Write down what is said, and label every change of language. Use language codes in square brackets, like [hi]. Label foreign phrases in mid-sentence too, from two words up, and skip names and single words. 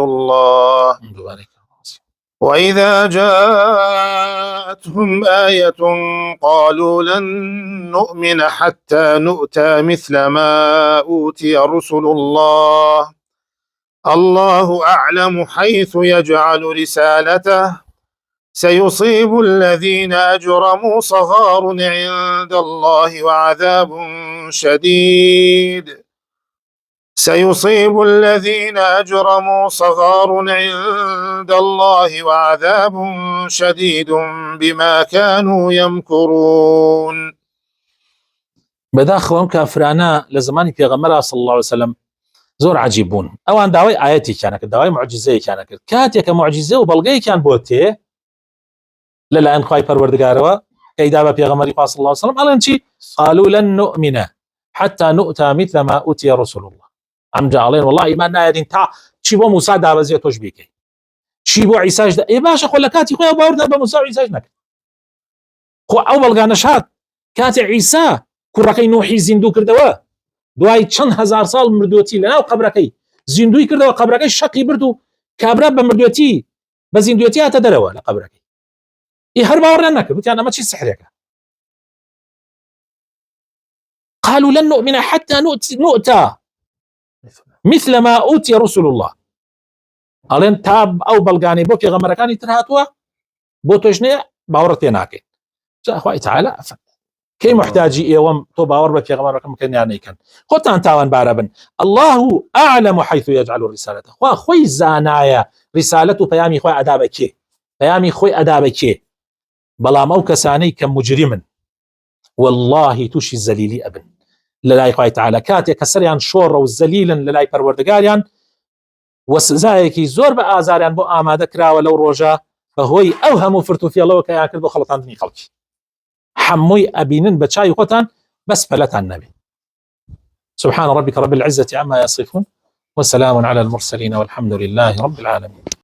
[ar] الله وإذا جاءتهم آية قالوا لن نؤمن حتى نؤتى مثل ما أوتي رسل الله الله أعلم حيث يجعل رسالته سيصيب الذين أجرموا صغار عند الله وعذاب شديد سيصيب الذين أجرموا صغار عند الله وعذاب شديد بما كانوا يمكرون. [ckb] بەداخەوە ئەم کافرانە لە زمانی پێغەمبەر [ar] صلی الله عليه وسلم [ckb] زۆر عجیب بوون ئەوان داوای ئاەتێکیان کرد داوای معجزەیەکیان کرد کاتێکە معجزە و بەڵگەیەکیان بۆ تێ لەلایەن خوای پەروەردگارەوە کەیدا بە پێغەمبەری خوا [ar] صلی الله عليه وسلم [ckb] ئەڵێن چی [ar] قالوا لن نؤمن حتى نؤتى مثل ما أوتي رسول الله [ckb] ئەمجا ئەڵێن والله ئیمان نایەدین تا چی بۆ موسا دابەزێت تۆش بیکەی چی بۆ عیساش باشە خۆ لە کاتی خۆیان باوەڕ بە موسا و عیساش نەکرد خۆ ئەو بەڵگانەش هات کاتێ عیسا کوڕەکەی نوحی زیندوو کردەوە دوای چەند هەزار ساڵ مردووەتی لەناو قەبرەکەی زیندوی کردەوە قەبرەکەی شەقی برد و کابرا بە مردووەتی بە زیندووەتی هاتە دەرەوە لە قەبرەکەی هەر باوەڕیان نەکرد وتیان ئەمە چی سحرێکە [ar] قالوا لن نؤمن حتى نؤتى مثل ما أوتي رسول الله [ckb] ئەڵێن تا ئەو بەڵگانەی بۆ پێغەمبەرەکانی تر هاتووە بۆ تۆش نییە باوەڕت پێ ناکەین جا خوای تەعالا کەی محتاجی ئێوەم تۆ باوەڕ بە پێغەمبەرەکەم بکەن یان نەیکەن خۆتان تاوان بارە بن [ar] الله أعلم حيث يجعل رسالته [ckb] خوا خۆی زانایە ریسالەت و پەیامی خۆی ئەدا بە کێ پەیامی خۆی ئەدا بە کێ بەڵام ئەو کەسانەی کە مجرمن والله تووشی زەلیلی ئەبن لەلای خوای تەعالا کاتێک کە سەریان شۆڕە و زەلیلن لەلای پەروەردگاریان و سزایەکی زۆر بە ئازاریان بۆ ئامادە کراوە لەو ڕۆژە بەهۆی ئەو هەموو فرتوفێڵەوە کە یان کرد بۆ خەڵەتاندنی خەڵکی هەمووی ئەبینن بە چای خۆتان بەس پەلەتان نەبێ [ar] سبحان ربك رب العزة عما يصفون وسلام على المرسلين والحمد لله رب العالمين.